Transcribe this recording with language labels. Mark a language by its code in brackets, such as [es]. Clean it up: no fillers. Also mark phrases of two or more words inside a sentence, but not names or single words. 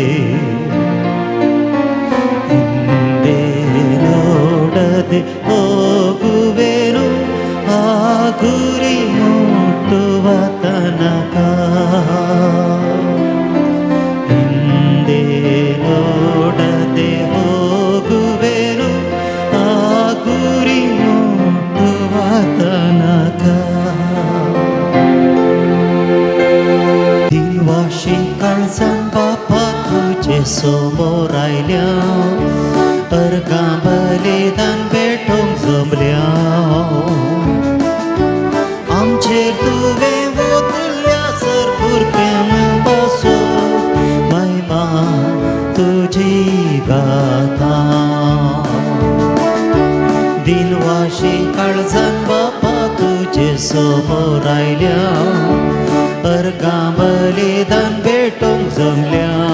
[kn] ಹಿಂದೆ ನೋಡದೆ ಹೋಗುವೆನು ಆ ಗುರಿ ಮುಟ್ಟುವ ತನಕ ಹಿಂದೆ ನೋಡದೆ ಹೋಗುವೆನು ಆ ಗುರಿ ಮುಟ್ಟುವ ತನಕ [kok] दिलवाशी काळजान बापा तुजे समोर आयल्या अर्गां बलिदान भेटोंक जमल्या आमचेर तुवें ओतल्या सरपूर प्रेम बसो महिमा तुजी गाता दिलवाशी काळजान बापा तुजे समोर आयल्या अर्गां बलिदान भेटोंक जमल्या